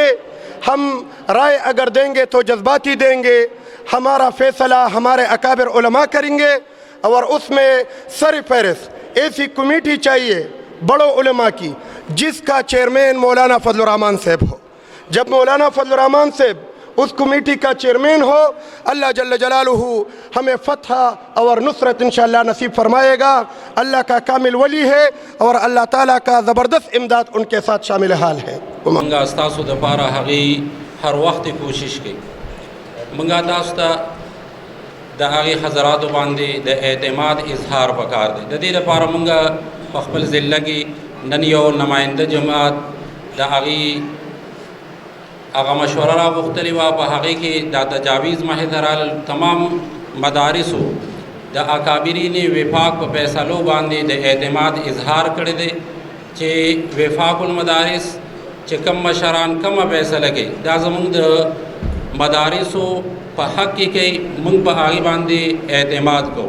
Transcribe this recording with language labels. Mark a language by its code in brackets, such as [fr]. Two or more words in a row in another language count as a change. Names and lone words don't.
[ur] ہم رائے اگر دیں گے تو جذباتی دیں گے، ہمارا فیصلہ ہمارے اکابر علماء کریں گے، اور اس میں سر فہرست ایسی کمیٹی چاہیے بڑوں علماء کی جس کا چیئرمین مولانا فضل الرحمان صاحب ہو. جب مولانا فضل الرحمان صاحب اس کمیٹی کا چیئرمین ہو، اللہ جل جلالہ ہمیں فتح اور نصرت انشاءاللہ نصیب فرمائے گا. اللہ کا کامل ولی ہے اور اللہ تعالیٰ کا زبردست امداد ان کے ساتھ شامل حال ہے. [ps] منگا استاسو د پاره هغه هر وخت کوشش کوي. منګه تاسو ته د هغې حضراتو باندې د اعتماد اظهار پکار دی. د دې لپاره موږ په خپل ضلع کې نن یو نماینده جماعت د هغې هغه مشوره راغوښتلې وه، په هغې کې دا تجاویز محضرال تمام مدارسو د اکابرین وفاق په فیصلو باندې د اعتماد اظهار کړی دی چې وفاق المدارس چې کم مشران کمه فیصله کوي دا زموږ د مدارسو په حق کې کوي، موږ په هغې باندې اعتماد کوو.